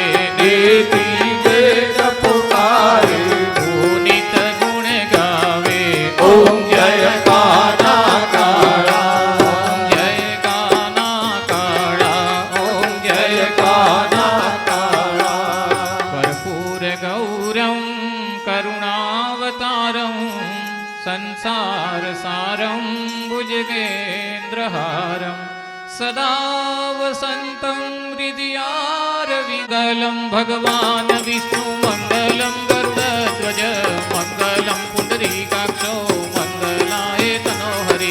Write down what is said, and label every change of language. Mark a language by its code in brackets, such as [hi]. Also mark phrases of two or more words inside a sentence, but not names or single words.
[hi] नीति वेद पुकारे पुनित गुण गावे ओम जय काना काला. जय काना काड़ा ओम जय काना काला. [sa] कर्पूर गौरम करुणावतारम संसार सारम भुजगेन्द्रहारम सदा वसंतं हृदयारविगलं भगवान विष्णु मङ्गलं गरुडध्वज मङ्गलं पुण्डरीकाक्षो मङ्गलाय तनोहरि